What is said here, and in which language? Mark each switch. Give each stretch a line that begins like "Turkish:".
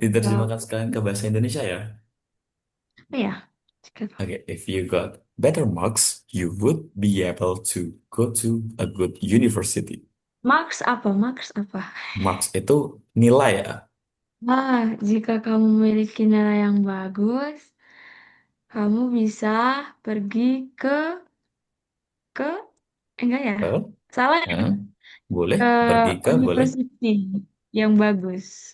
Indonesian: Diterjemahkan sekalian ke bahasa Indonesia ya. ya.
English: Okay, if you got better marks, you would be able to go to a good university.
Indonesian: Marks apa? Marks apa? Marks itu nilai ya. Jika kamu memiliki nilai yang bagus, kamu bisa pergi ke enggak ya? Eh, Salah ya? eh, boleh Ke pergi ke boleh. university yang bagus.